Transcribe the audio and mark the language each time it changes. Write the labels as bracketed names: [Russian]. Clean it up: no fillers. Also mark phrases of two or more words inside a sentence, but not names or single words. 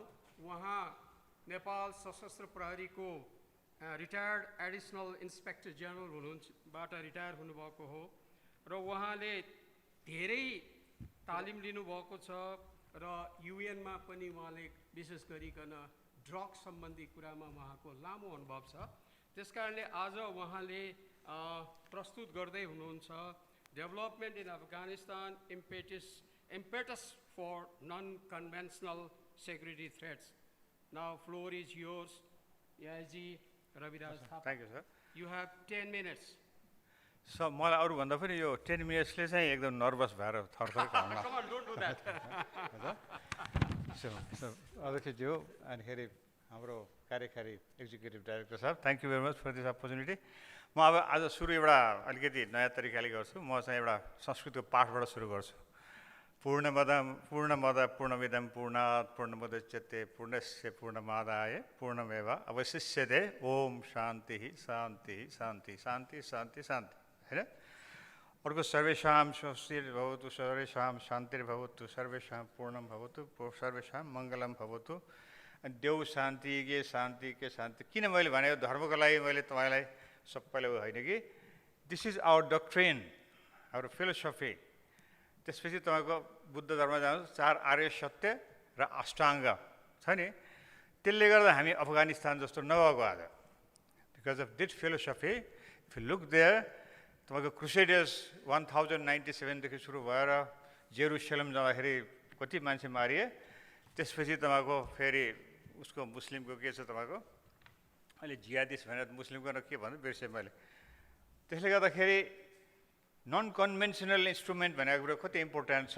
[Nepali] उहाँ नेपाल सशस्त्र प्रहरीको [English] retired additional inspector general [Nepali] हुनुहुन्छ रिटायर हुनुभएको हो र उहाँले धेरै तालिम लिनुभएको छ र युएनमा पनि उहाँले विशेष गरिकन ड्रग सम्बन्धी कुरामा उहाँको लामो अनुभव छ। त्यसकारणले आज उहाँले प्रस्तुत गर्दै हुनुहुन्छ [English] development in Afghanistan impetus for non-conventional security threats. Now floor is yours, AIG Raviraj Thapa. Thank you, sir. You have 10 minutes. So, [Nepali] मलाई अरु भन्दा पनि यो 10 मिनट्सले चाहिँ एकदम नर्भस भएर थरथर काट्न। [English] Come on, don't do that. [Nepali] So अध्यक्षज्यू अनिखेरि हाम्रो कार्यकारी [English] executive director [Nepali] साहब, [English] thank you very much for this opportunity. [Nepali] म अब आज सुरु एउटा अलिकति नयाँ तरिकाले गर्छु। म चाहिँ एउटा संस्कृतको पाठबाट सुरु गर्छु। [Sanskrit] पूर्णमद पूर्णमिदं पूर्णात् पूर्णमुदच्यते पूर्णस्य पूर्णमादाय पूर्णमेव अवशिष्यते। ओम शान्ति शान्ति शान्ति शान्ति शान्ति शान्ति, [Nepali] हैन? [Sanskrit] अर्को सर्वेषां स्वस्तिर्भवतु, सर्वेषां शान्तिर्भवतु, सर्वेषां पूर्णं भवतु, सर्वेषां मङ्गलं भवतु। देव शान्ति के शान्ति। [Nepali] किन मैले भनेको धर्मको लागि मैले तपाईलाई सबैलाई होइन कि [English] this is our doctrine, our philosophy. [Nepali] त्यसपछि तपाईको बुद्ध धर्म जानुहोस्, 4 आर्य सत्य र अष्टाङ्ग छ नि, त्यसले गर्दा हामी अफगानिस्तान जस्तो नभएको आज। [English] because of this philosophy, if you look there, [Nepali] तपाईको क्रुसेडर्स 1097 देखि सुरु भएर जेरुसलेम जाँदाखेरि कति मान्छे मारिए। त्यसपछि तपाईको फेरि उसको मुस्लिमको के छ, तपाईको अहिले जिहादिस भनेर मुस्लिमको के भन्नु बिर्सेँ मैले। त्यसले गर्दाखेरि [English] non conventional instrument [Nepali] भनेको कुरा कति इम्पोर्टेन्ट छ।